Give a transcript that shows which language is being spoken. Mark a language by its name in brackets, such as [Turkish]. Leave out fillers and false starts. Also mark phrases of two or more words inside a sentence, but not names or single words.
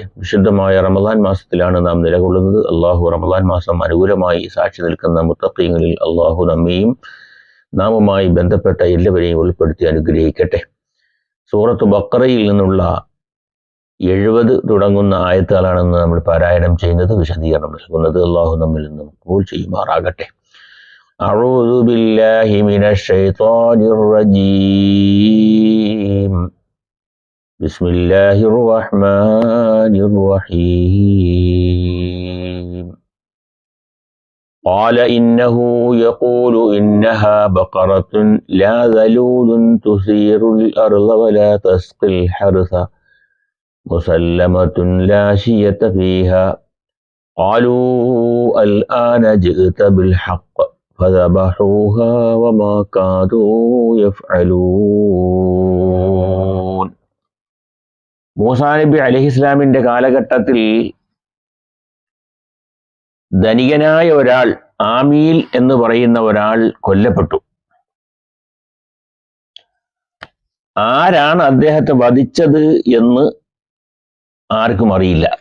[Malayalam] വിശുദ്ധമായ റമദാൻ മാസത്തിലാണ് നാം നിലകൊള്ളുന്നത്. അള്ളാഹു റമദാൻ മാസം അനുകൂലമായി സാക്ഷി നിൽക്കുന്ന മുത്തഖീങ്ങളിൽ അള്ളാഹു നമ്മെയും നാമുമായി ബന്ധപ്പെട്ട എല്ലാവരെയും ഉൾപ്പെടുത്തി അനുഗ്രഹിക്കട്ടെ. സൂറത്ത് ബഖറയിൽ നിന്നുള്ള 70 തുടങ്ങുന്ന ആയത്തുകളാണെന്ന് നമ്മൾ പാരായണം ചെയ്യുന്നത്. വിശദീകരണം നൽകുന്നത് അള്ളാഹു നമ്മിൽ നിന്നും കബൂൽ ചെയ്യുമാറാകട്ടെ. [Arabic] أعوذ بالله من الشيطان الرجيم. بسم الله الرحمن الرحيم. قال إنه يقول إنها بقرة لا ذلول تثير الأرض ولا تسقي الحرث مسلمة لا شية فيها قالوا الآن جئت بالحق فذبحوها وما كادوا يفعلون. [Malayalam] മൂസാ നബി അലൈഹിസ്സലാമിന്റെ കാലഘട്ടത്തിൽ ധനികനായ ഒരാൾ, ആമീൽ എന്ന് പറയുന്ന ഒരാൾ കൊല്ലപ്പെട്ടു. ആരാണ് അദ്ദേഹത്തെ വധിച്ചത് എന്ന് ആർക്കും അറിയില്ല.